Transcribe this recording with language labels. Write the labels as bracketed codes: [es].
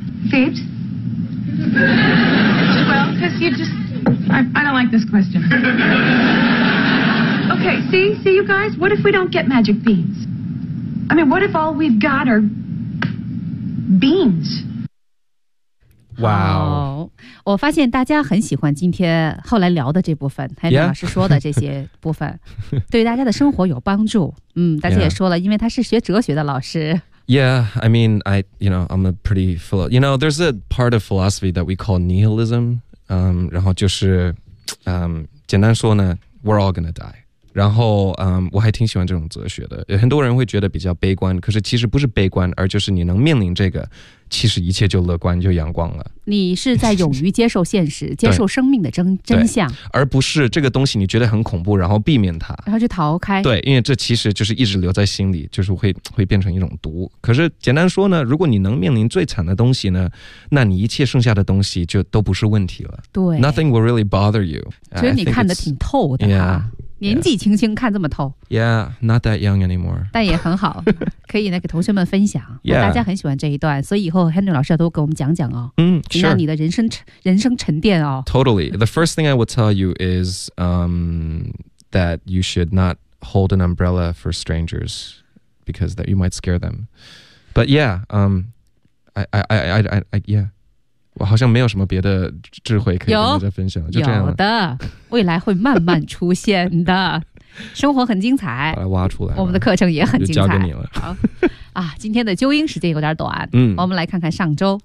[en] Phoebe? Well, because you just... I don't like this question. Okay, see you guys? What if we don't get magic beans? I mean, what if all we've got are... beans? Wow. [zh] 我发现大家很喜欢今天后来聊的这部分，还有老师说的这些部分，对大家的生活有帮助。大家也说了，因为他是学哲学的老师。 [en] Yeah, I mean, I, you know, I'm a pretty philo. You know, there's a part of philosophy that we call nihilism. [zh] 然后就是，简单说呢 ， [en] we're all gonna die. [zh] 然后，我还挺喜欢这种哲学的。很多人会觉得比较悲观，可是其实不是悲观，而就是你能面临这个。其实一切就乐观就阳光了，你是在勇于接受现实接受生命的真相，而不是这个东西你觉得很恐怖然后避免它然后去逃开，对，因为这其实就是一直留在心里，就是会变成一种毒。可是简单说呢，如果你能面临最惨的东西呢，那你一切剩下的东西就都不是问题了。对， [en] Nothing will really bother you。 [zh] 觉得你看得挺透的。 [en] Yeah， [zh] 年纪轻轻看这么透。 [en] Yeah, not that young anymore. [zh] 但也很好，可以呢给同学们分享。 [en] Yeah. [zh] 大家很喜欢这一段，所以以后 Henry 老师要多给我们讲讲哦。 [en] Sure. [zh] 让你的人生沉淀哦。 [en] Totally. The first thing I will tell you is that you should not hold an umbrella for strangers because that you might scare them. But yeah, I, yeah. [zh] 我好像没有什么别的智慧可以跟大家分享，就这样了。有的，未来会慢慢出现的。生活很精彩，把它挖出来。我们的课程也很精彩，就交给你了。好，今天的纠音时间有点短，我们来看看上周